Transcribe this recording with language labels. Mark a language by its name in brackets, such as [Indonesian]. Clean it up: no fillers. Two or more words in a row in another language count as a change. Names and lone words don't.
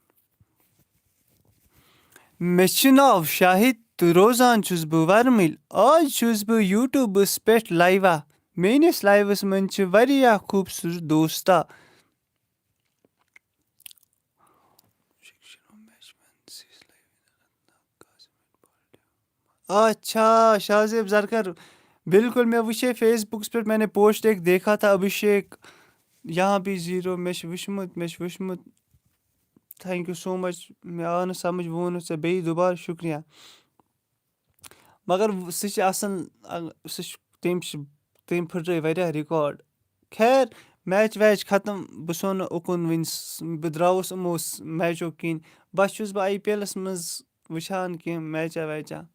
[Kashmiri] مےٚ چھُ ناو شاہِد تہٕ روزان چھُس بہٕ وَرمٕلۍ آز چھُس بہٕ یوٗٹیوٗبَس پٮ۪ٹھ لایِوا میٲنِس لایِوَس منٛز چھِ واریاہ خوٗبصوٗرت دوستا. اچھا شاہ زرکر بالکل مےٚ وٕچھے فیس بُکَس پٮ۪ٹھ [Urdu] مےٚ نے پوسٹ ایک دیکھا تھا [Kashmiri] أبِشیک [Urdu] یہاں بھی [Kashmiri] زیٖرو مےٚ چھُ وٕچھمُت [English] thank you so much [Kashmiri] مےٚ آو نہٕ سَمٕجھ وۄنۍ ووٚنُتھ ژےٚ بیٚیہِ دُبارٕ شُکریہ مگر سُہ چھِ آسان تٔمۍ پھٕٹرٲے واریاہ رِکاڈ. خیر میچ ویچ ختم بہٕ سونہٕ نہٕ اُکُن وٕنہِ بہٕ درٛاوُس یِمو میچو کِنۍ بَس چھُس بہٕ آی پی ایلَس منٛز وٕچھان کینٛہہ میچا ویچا.